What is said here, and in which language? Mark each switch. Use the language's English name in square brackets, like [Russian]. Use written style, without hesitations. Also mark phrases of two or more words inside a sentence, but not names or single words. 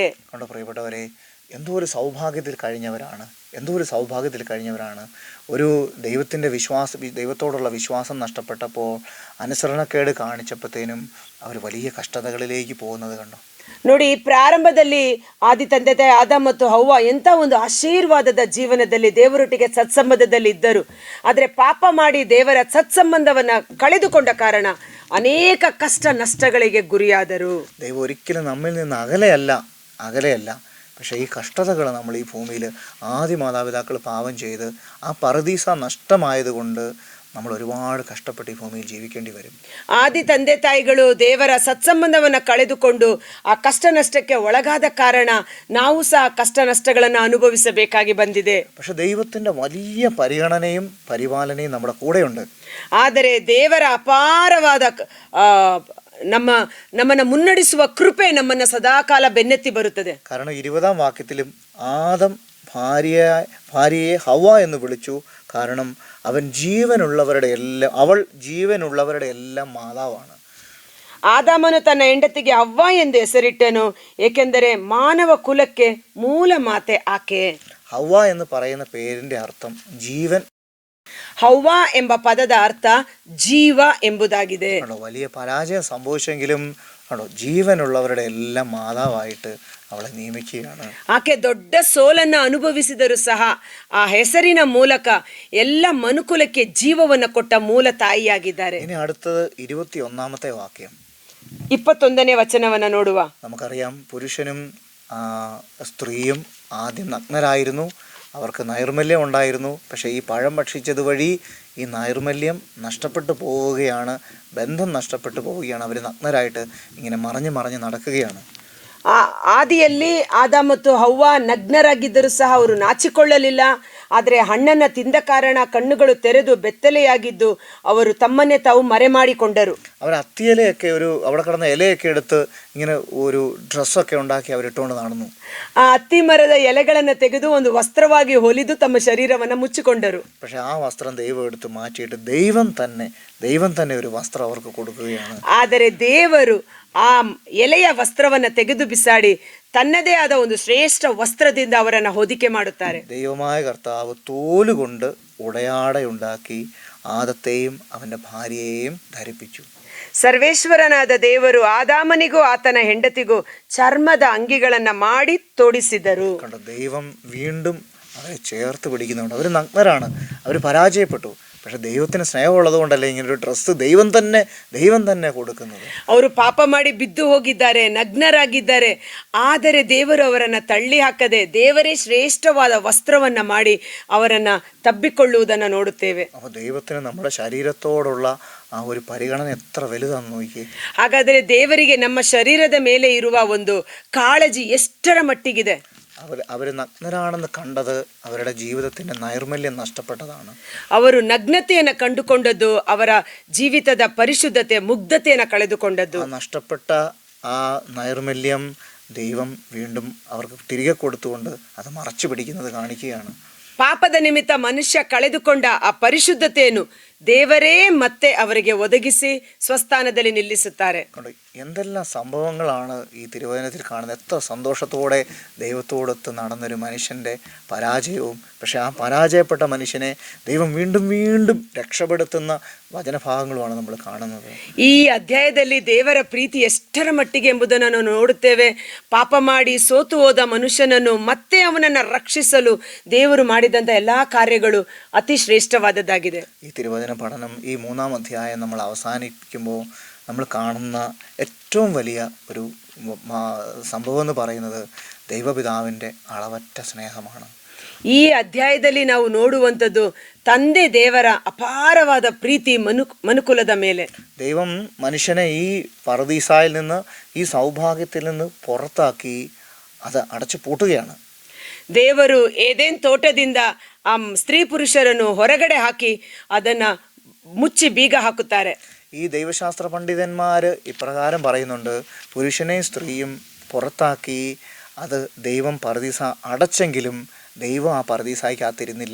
[Malayalam] കണ്ടോ പ്രിയപ്പെട്ടവരെ, എന്തോ ഒരു സൗഭാഗ്യത്തിൽ കഴിഞ്ഞവരാണ്. ഒരു ദൈവത്തോടുള്ള വിശ്വാസം നഷ്ടപ്പെട്ടപ്പോൾ, അനുസരണക്കേട് കാണിച്ചപ്പോഴത്തേനും അവർ വലിയ കഷ്ടതകളിലേക്ക് പോകുന്നത് കണ്ടോ. [Kannada] ನೋಡಿ, ಪ್ರಾರಂಭದಲ್ಲಿ ಆದಿ ತಂದೆ ತಾಯಿ ಆದಾಮ್ ಮತ್ತು ಹವ್ವ ಎಂಥ ಒಂದು ಆಶೀರ್ವಾದದ ಜೀವನದಲ್ಲಿ ದೇವರೊಟ್ಟಿಗೆ ಸತ್ಸಂಬಂಧದಲ್ಲಿ ಇದ್ದರು. ಆದರೆ ಪಾಪ ಮಾಡಿ ದೇವರ ಸತ್ಸಂಬಂಧವನ್ನ ಕಳೆದುಕೊಂಡ ಕಾರಣ ಅನೇಕ ಕಷ್ಟ ನಷ್ಟಗಳಿಗೆ ಗುರಿಯಾದರು. [Malayalam] ദൈവം ഒരിക്കലും നമ്മിൽ നിന്ന് അകലെയല്ല. പക്ഷേ ഈ കഷ്ടതകൾ നമ്മൾ ഈ ഭൂമിയിൽ ആദ്യ മാതാപിതാക്കൾ പാപം ചെയ്ത് ആ പറുദീസ നഷ്ടമായതുകൊണ്ട് നമ്മൾ ഒരുപാട് കഷ്ടപ്പെട്ട് ഈ ഭൂമിയിൽ ജീവിക്കേണ്ടി വരും. [Kannada] ಆದಿ ತಂದೆ ತಾಯಿಗಳು ದೇವರ ಸತ್ಸಂಬಂಧವನ್ನು ಕಳೆದುಕೊಂಡು ಆ ಕಷ್ಟ ನಷ್ಟಕ್ಕೆ ಒಳಗಾದ ಕಾರಣ ನಾವು ಸಹ ಕಷ್ಟ ನಷ್ಟಗಳನ್ನು ಅನುಭವಿಸಬೇಕಾಗಿ ಬಂದಿದೆ. [Malayalam] പക്ഷെ ദൈവത്തിന്റെ വലിയ പരിഗണനയും പരിപാലനയും നമ്മുടെ കൂടെയുണ്ട്. [Kannada] ಆದರೆ ದೇವರ ಅಪಾರವಾದ ನಮ್ಮನ್ನು ಮುನ್ನಡೆಸುವ ಕೃಪೆ ನಮ್ಮನ್ನು ಸದಾಕಾಲ ಬೆನ್ನೆತ್ತಿ ಬರುತ್ತದೆ. [Malayalam] കാരണം 20-ാം വാക്യത്തിലും ആദം ഭാര്യയെ ഹവ്വ എന്ന് വിളിച്ചു. കാരണം അവൾ ജീവനുള്ളവരുടെ എല്ലാം മാതാവാണ്. [Kannada] ಆದಾಮನು ತನ್ನ ಹೆಂಡತಿಗೆ ಅವ್ವ ಎಂದು ಹೆಸರಿಟ್ಟನು, ಏಕೆಂದರೆ ಮಾನವ ಕುಲಕ್ಕೆ ಮೂಲ ಮಾತೆ ಆಕೆ. [Malayalam] ഹവ്വ എന്ന് പറയുന്ന പേരിന്റെ അർത്ഥം ജീവൻ. [Kannada] ಹವ್ವ ಎಂಬ ಪದದ ಅರ್ಥ ಜೀವ ಎಂಬುದಾಗಿದೆ. [Malayalam] വലിയ പരാജയം സംഭവിച്ചെങ്കിലും ജീവനുള്ളവരുടെ എല്ലാം മാതാവായിട്ട് ಅವಳೆ ನೇಮಿಕೆയാണ്. [Kannada] ಆಕೆ ದೊಡ್ಡ ಸೋಲನ್ನು ಅನುಭವಿಸಿದರೂ ಸಹ ಆ ಹೆಸರಿನ ಮೂಲಕ ಎಲ್ಲ ಮನುಕುಲಕ್ಕೆ ಜೀವವನ್ನು ಕೊಟ್ಟ ಮೂಲ ತಾಯಿಯಾಗಿದ್ದಾರೆ. [Malayalam] ഇനി അടുത്തത് 21-ാമത്തെ വാക്യം, [Kannada] 21ನೇ ವಚನವನ್ನು ನೋಡುವ. [Malayalam] നമുക്കറിയാം, പുരുഷനും സ്ത്രീയും ആദ്യം നഗ്നരായിരുന്നു. അവർക്ക് നൈർമല്യം ഉണ്ടായിരുന്നു. പക്ഷേ ഈ പഴം ഭക്ഷിച്ചത് വഴി ഈ നൈർമല്യം നഷ്ടപ്പെട്ടു പോവുകയാണ്, ബന്ധം നഷ്ടപ്പെട്ടു പോവുകയാണ്. അവർ നഗ്നരായിട്ട് ഇങ്ങനെ മറഞ്ഞ് നടക്കുകയാണ്. [Kannada] ಆದಿಯಲ್ಲಿ ಆದಾಮ ಮತ್ತು ಹವ್ವ ನಗ್ನರಾಗಿದ್ದರೂ ಸಹ ಅವರು ನಾಚಿಕೊಳ್ಳಲಿಲ್ಲ. ಆದರೆ ಹಣ್ಣನ್ನು ತಿಂದ ಕಾರಣ ಕಣ್ಣುಗಳು ತೆರೆದು ಬೆತ್ತಲೆಯಾಗಿದ್ದು ಅವರು ತಮ್ಮನ್ನೇ ತಾವು ಮರೆ ಮಾಡಿಕೊಂಡರು. [Malayalam] അവർ അത്തിയിലയൊക്കെ അവിടെ കിടന്ന ഇലയൊക്കെ എടുത്ത് ഇങ്ങനെ ഒരു ഡ്രസ്സൊക്കെ ഉണ്ടാക്കി അവരിട്ടുകൊണ്ട് നടന്നു. [Kannada] ಆ ಅತ್ತಿ ಮರದ ಎಲೆಗಳನ್ನು ತೆಗೆದು ಒಂದು ವಸ್ತ್ರವಾಗಿ ಹೊಲಿದು ತಮ್ಮ ಶರೀರವನ್ನು ಮುಚ್ಚಿಕೊಂಡರು. [Malayalam] പക്ഷെ ആ വസ്ത്രം ദൈവം എടുത്ത് മാറ്റിയിട്ട് ദൈവം തന്നെ ഒരു വസ്ത്രം അവർക്ക് കൊടുക്കുകയാണ്. [Kannada] ಆದರೆ ದೇವರು ಆ ಎಲೆಯ ವಸ್ತ್ರವನ್ನು ತೆಗೆದು ಬಿಸಾಡಿ ತನ್ನದೇ ಆದ ಒಂದು ಶ್ರೇಷ್ಠ ವಸ್ತ್ರದಿಂದ ಅವರನ್ನು ಹೊದಿಕೆ ಮಾಡುತ್ತಾರೆ. [Malayalam] ദൈവമായ കർത്താവ് തോലുകൊണ്ട് ഉടയാടയുണ്ടാക്കി ആദത്തെയും അവന്റെ ഭാര്യയെയും ധരിപ്പിച്ചു. [Kannada] ಸರ್ವೇಶ್ವರನಾದ ದೇವರು ಆದಾಮನಿಗೂ ಆತನ ಹೆಂಡತಿಗೂ ಚರ್ಮದ ಅಂಗಿಗಳನ್ನ ಮಾಡಿ ತೊಡಿಸಿದರು. [Malayalam] ദൈവം വീണ്ടും അവരെ ചേർത്ത് പിടിക്കുന്നുണ്ട്. അവർ നഗ്നരാണ്, അവർ പരാജയപ്പെട്ടു. പക്ഷെ ദൈവത്തിന് സ്നേഹമുള്ളത് കൊണ്ടല്ലേ ഇങ്ങനൊരു ഡ്രസ്സ് ദൈവം തന്നെ കൊടുക്കുന്നത്. [Kannada] ಅವರು ಪಾಪ ಮಾಡಿ ಬಿದ್ದು ಹೋಗಿದ್ದಾರೆ, ನಗ್ನರಾಗಿದ್ದಾರೆ. ಆದರೆ ದೇವರು ಅವರನ್ನು ತಳ್ಳಿ ಹಾಕದೆ ದೇವರೇ ಶ್ರೇಷ್ಠವಾದ ವಸ್ತ್ರವನ್ನ ಮಾಡಿ ಅವರನ್ನ ತಬ್ಬಿಕೊಳ್ಳುವುದನ್ನು ನೋಡುತ್ತೇವೆ. [Malayalam] അപ്പോൾ ദൈവത്തിന് നമ്മുടെ ശരീരത്തോടുള്ള ആ ഒരു പരിഗണന എത്ര വലുതാണെന്ന് നോക്കി. [Kannada] ಹಾಗಾದರೆ ದೇವರಿಗೆ ನಮ್ಮ ಶರೀರದ ಮೇಲೆ ಇರುವ ಒಂದು ಕಾಳಜಿ ಎಷ್ಟರ ಮಟ್ಟಿಗಿದೆ. [Malayalam] അവർ നഗ്നരാണെന്ന് കണ്ടത് അവരുടെ ജീവിതത്തിൻ്റെ നൈർമല്യം നഷ്ടപ്പെട്ടതാണ്. [Kannada] ಅವರು ನಗ್ನತೆಯನ್ನು ಕಂಡುಕೊಂಡದ್ದು ಅವರ ಜೀವಿತದ ಪರಿಶುದ್ಧತೆ ಮುಗ್ಧತೆಯನ್ನು ಕಳೆದುಕೊಂಡದ್ದು. [Malayalam] നഷ്ടപ്പെട്ട ആ നൈർമല്യം ദൈവം വീണ്ടും അവർക്ക് തിരികെ കൊടുത്തുകൊണ്ട് അത് മറച്ചു പിടിക്കുന്നത് കാണിക്കുകയാണ്. [Kannada] ಪಾಪದ ನಿಮಿತ್ತ ಮನುಷ್ಯ ಕಳೆದುಕೊಂಡ ಆ ಪರಿಶುದ್ಧತೆಯನ್ನು ದೇವರೇ ಮತ್ತೆ ಅವರಿಗೆ ಒದಗಿಸಿ ಸ್ವಸ್ಥಾನದಲ್ಲಿ ನಿಲ್ಲಿಸುತ್ತಾರೆ. [Malayalam] എന്തെല്ലാം സംഭവങ്ങളാണ് ഈ തിരുവചനത്തിൽ കാണുന്നത്. എത്ര സന്തോഷത്തോടെ ദൈവത്തോടൊത്ത് നടന്നൊരു മനുഷ്യൻ്റെ പരാജയവും, പക്ഷെ ആ പരാജയപ്പെട്ട മനുഷ്യനെ ദൈവം വീണ്ടും വീണ്ടും രക്ഷപ്പെടുത്തുന്ന വചനഭാഗങ്ങളുമാണ് നമ്മൾ കാണുന്നത്. [Kannada] ಈ ಅಧ್ಯಾಯದಲ್ಲಿ ದೇವರ ಪ್ರೀತಿ ಎಷ್ಟರ ಮಟ್ಟಿಗೆ ಎಂಬುದನ್ನು ನಾವು ನೋಡುತ್ತೇವೆ. ಪಾಪ ಮಾಡಿ ಸೋತು ಹೋದ ಮನುಷ್ಯನನ್ನು ಮತ್ತೆ ಅವನನ್ನು ರಕ್ಷಿಸಲು ದೇವರು ಮಾಡಿದಂಥ ಎಲ್ಲಾ ಕಾರ್ಯಗಳು ಅತಿ ಶ್ರೇಷ್ಠವಾದದ್ದಾಗಿದೆ. [Malayalam] ഈ തിരുവചന പഠനം ഈ 3-ാം അധ്യായം നമ്മൾ അവസാനിക്കുമ്പോൾ നമ്മൾ കാണുന്ന ഏറ്റവും വലിയ ഒരു സംഭവം എന്ന് പറയുന്നത് ദൈവപിതാവിൻ്റെ അളവറ്റ സ്നേഹമാണ്. [Kannada] ಈ ಅಧ್ಯಾಯದಲ್ಲಿ ನಾವು ನೋಡುವಂಥದ್ದು ತಂದೆ ದೇವರ ಅಪಾರವಾದ ಪ್ರೀತಿ ಮನುಕುಲದ ಮೇಲೆ. [Malayalam] ദൈവം മനുഷ്യനെ ഈ പറുദീസായിൽ നിന്ന്, ഈ സൗഭാഗ്യത്തിൽ നിന്ന് പുറത്താക്കി അത് അടച്ചു പൂട്ടുകയാണ്. [Kannada] ದೇವರು ಏದೇನ್ ತೋಟದಿಂದ ಆ ಸ್ತ್ರೀ ಪುರುಷರನ್ನು ಹೊರಗಡೆ ಹಾಕಿ ಅದನ್ನ ಮುಚ್ಚಿ ಬೀಗ ಹಾಕುತ್ತಾರೆ. [Malayalam] ഈ ദൈവശാസ്ത്ര പണ്ഡിതന്മാർ ഇപ്രകാരം പറയുന്നുണ്ട്, പുരുഷനെയും സ്ത്രീയും പുറത്താക്കി അത് ദൈവം പറുദീസ അടച്ചെങ്കിലും ദൈവം ആ പറുദീസായിക്കകത്തിരുന്നില്ല.